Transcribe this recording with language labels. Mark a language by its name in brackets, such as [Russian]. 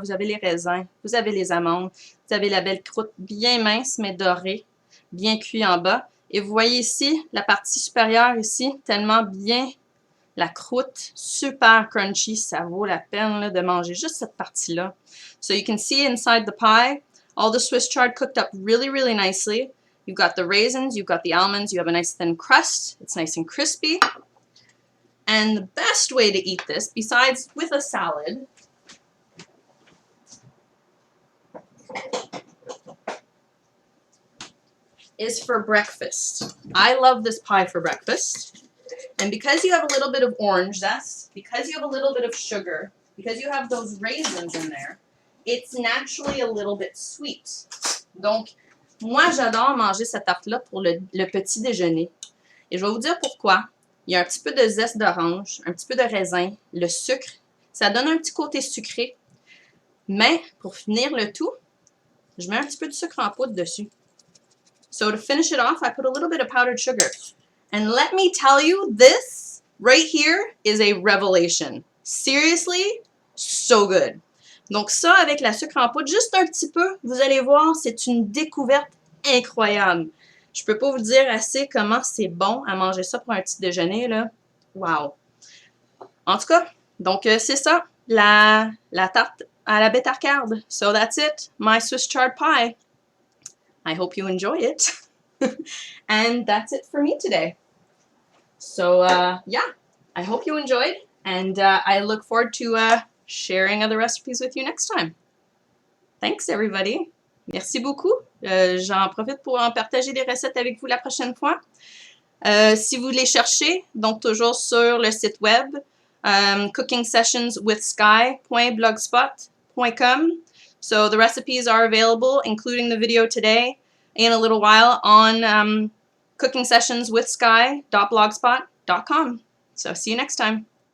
[French] Vous avez les raisins, vous avez les amandes, vous avez la belle croûte bien mince mais dorée, bien cuit en bas. Et vous voyez ici, la partie supérieure ici, tellement bien. La croûte, super crunchy, ça vaut la peine là, de manger juste cette partie-là. [English] So you can see inside the pie, all the Swiss chard cooked up really nicely. You've got the raisins, you've got the almonds, you have a nice thin crust. It's nice and crispy. And the best way to eat this, besides with a salad, is for breakfast. I love this pie for breakfast. And because you have a little bit of orange zest, because you have a little bit of sugar, because you have those raisins in there, it's naturally a little bit sweet. [French] Donc, moi, j'adore manger cette tarte-là pour le petit déjeuner. Et je vais vous dire pourquoi. Il y a un petit peu de zeste d'orange, un petit peu de raisin, le sucre. Ça donne un petit côté sucré. Mais, pour finir le tout, je mets un petit peu de sucre en poudre dessus. [English] So, to finish it off, I put a little bit of powdered sugar. And let me tell you, this right here is a revelation. Seriously, so good. [French] Donc ça, avec la sucre en poudre, juste un petit peu, vous allez voir, c'est une découverte incroyable. Je peux pas vous dire assez comment c'est bon à manger ça pour un petit déjeuner, là. Wow! En tout cas, donc c'est ça, la tarte à la bêta-carbe. [English] So that's it, my Swiss chard pie. I hope you enjoy it. And that's it for me today. So, yeah, I hope you enjoyed, and I look forward to sharing other recipes with you next time. Thanks, everybody. [French] Merci beaucoup. J'en profite pour en partager des recettes avec vous la prochaine fois. Si vous les cherchez, donc toujours sur le site web, cookingsessionswithsky.blogspot.com. [English] So the recipes are available, including the video today, in a little while on cookingsessionswithsky.blogspot.com. So see you next time.